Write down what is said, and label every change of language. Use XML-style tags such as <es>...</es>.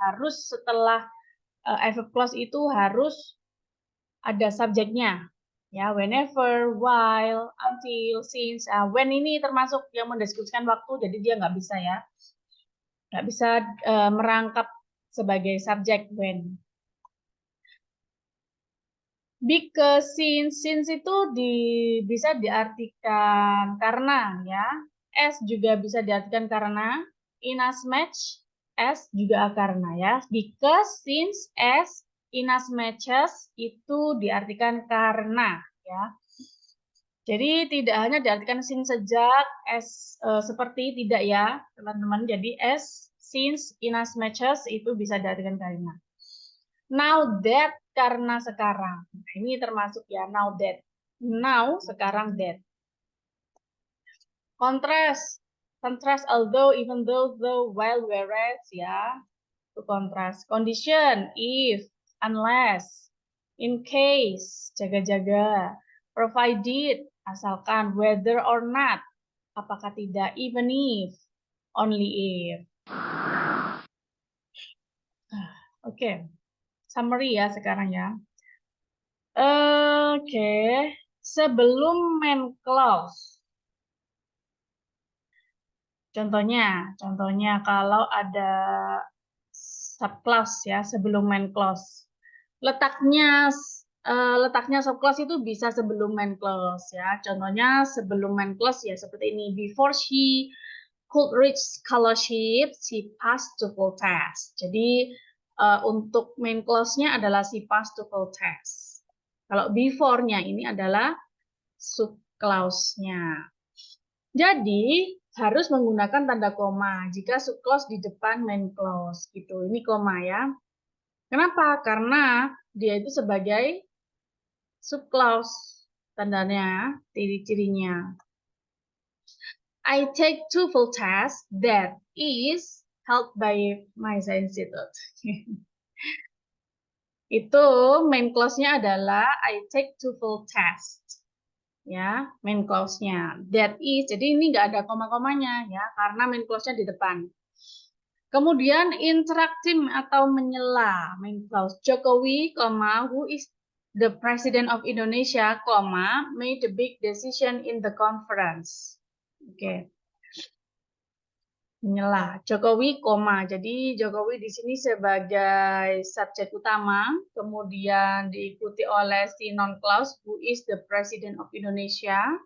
<id>Harus setelah adverb clause itu harus ada subjeknya. Ya, whenever, while, until, since. When ini termasuk yang mendeskripsikan waktu, jadi dia nggak bisa ya. Nggak bisa merangkap sebagai subjek when. Because, since itu bisa diartikan karena ya. As juga bisa diartikan karena. In as much as juga karena ya. Because, since, as, in as much as itu diartikan karena ya. Jadi tidak hanya diartikan since sejak, as seperti tidak ya teman-teman. Jadi as, since, in as much as itu bisa diartikan karena. Now that karena sekarang. Nah, ini termasuk ya now that. Now sekarang that. Contrast. Contrast although, even though, while, whereas ya. Itu contrast. Condition if, unless, in case, jaga-jaga. Provided, asalkan, whether or not, apakah tidak, even if, only if. Oke. Summary ya sekarang ya. Oke, sebelum main clause. Contohnya kalau ada subclause ya sebelum main clause. Letaknya subclause itu bisa sebelum main clause ya. Contohnya sebelum main clause ya seperti ini.</id> <en>Before she could reach scholarship, she passed to full test.</en> <id>Jadi untuk main clause-nya adalah</id> <en>she passed to full test.</en> <id>Kalau before-nya ini adalah subclause-nya. Jadi harus menggunakan tanda koma jika subclause di depan main clause gitu. Ini koma ya. Kenapa? Karena dia itu sebagai subclause tandanya, ciri-cirinya.</id> <en>I take TOEFL test that is held by my institute.</en> <id>Itu main clause-nya adalah</id> <en>I take TOEFL test.</en> <id>Ya, main clause-nya. That is, jadi ini nggak ada koma-komanya ya, karena main clause-nya di depan. Kemudian interacting atau menyela, main clause.</id> <en>Jokowi, who is the President of Indonesia, made a big decision in the conference.</en> <id>Oke. Menyela. Jokowi, jadi Jokowi di sini sebagai subjek utama, kemudian diikuti oleh si non clause</id> <en>who is the President of Indonesia.</en>